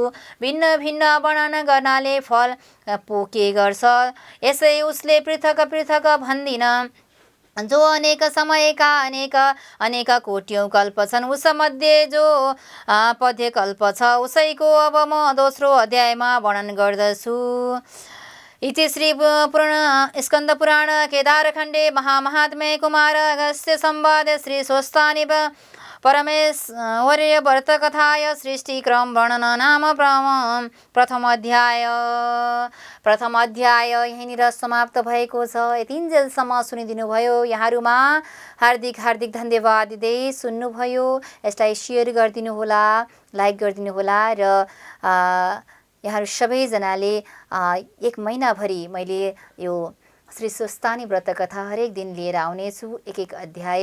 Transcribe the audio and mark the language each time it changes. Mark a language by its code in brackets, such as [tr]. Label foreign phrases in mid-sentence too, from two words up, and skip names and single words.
[ne] भिन्न भिन्न वर्णन गर्नाले फल के गर्छ यसै उसले पृथक पृथक भन्दिन। जो अनेक समयका अनेक कोटियौँ कल्प छन् उसमध्ये जो पद्य कल्प छ उसैको अब म दोस्रो अध्यायमा वर्णन गर्दछु। [sa] इति श्री स्कन्द पुराण केदारखण्डे महात्म्ये कुमार अगस्त्य संवादे श्री स्वस्तानि परमेश्वर्य व्रतकथाय सृष्टिक्रम वर्णन नाम प्रथम अध्याय [ne] यहीँनिर समाप्त भएको छ। यतिन्जेलसम्म सुनिदिनुभयो यहाँहरूमा हार्दिक धन्यवाद दिँदै सुन्नुभयो। यसलाई सेयर गरिदिनुहोला, लाइक गरिदिनुहोला र यहाँहरू सबैजनाले 1 महिनाभरि मैले यो श्री स्वस्तानि व्रतकथा हरेक दिन लिएर आउनेछु।